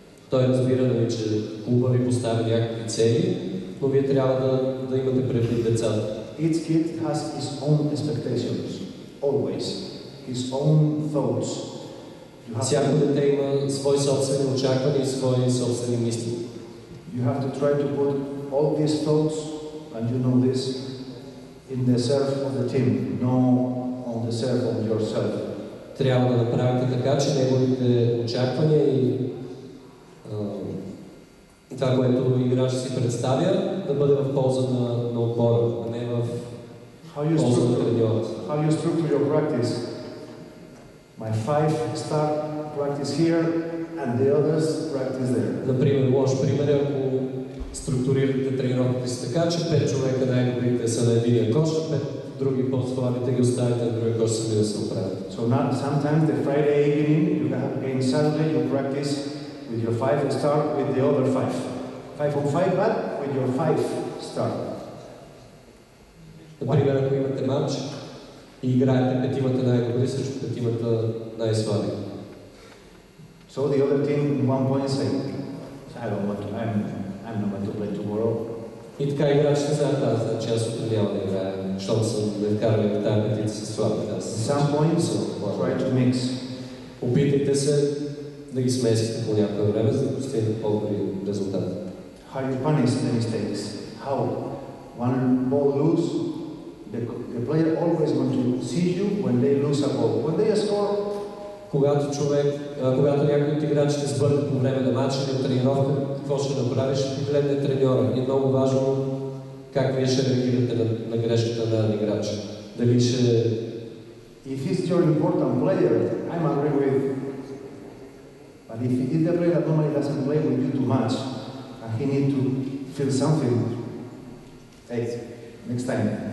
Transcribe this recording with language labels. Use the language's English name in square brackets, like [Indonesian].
[Bulgarian] Той разбира, че клуба ви поставя някакви цели, но вие трябва да имате предвид децата. [English] Each kid has his own expectations, always. His own thoughts. [Bulgarian] Всяко дете има свои собствени очаквания и свои собствени мисли. [English] You have to try to put all these thoughts, and you know this, in the serve of the team, no on the serve of yourself. [Bulgarian] Трябва да направите така, че неговите очаквания и това, което играч си представя, да бъде в полза на отбора, а не в полза на треньора. [English] How you structure your practice? My 5-star practice here and the others practice there. [Bulgarian] Например, лош пример, ако структурирате тренировките си така, че 5 човека най-добрите са на единия кош, а 5 други по-слабите ги оставите на другия кош сами да се оправят. [English] So not sometimes the Friday evening, you have again Saturday, you practice with your 5-star with the other 5. 5-on-5, but with your 5-star. [Bulgarian] Например, ако имате матч и играете петимата най-добри срещу петимата най-слаби. [English] So the other team in one point say, I don't want to, I'm not going to play tomorrow. [Bulgarian] И така играчите знаят, значи аз утре няма да играя, защото съм ме вкарали в тази петица с слабите. [English] Some points, try to mix. [Bulgarian] Опитайте се да ги смесите по някое време, за да постигнете по-добри резултати. [English] How you punish the mistakes. How one ball lose, the player always want to see you when they lose a ball. When they score, [Bulgarian] когато някой от играчите сбърка по време на матча или от тренировка, какво ще направиш? Ще погледне треньора. И много важно как вие ще реагирате на грешката на играча. Дали ще... [English] If he's your important player, I'm agree with. But if the player that normally doesn't play with you too much, and he need to feel something, hey, next time.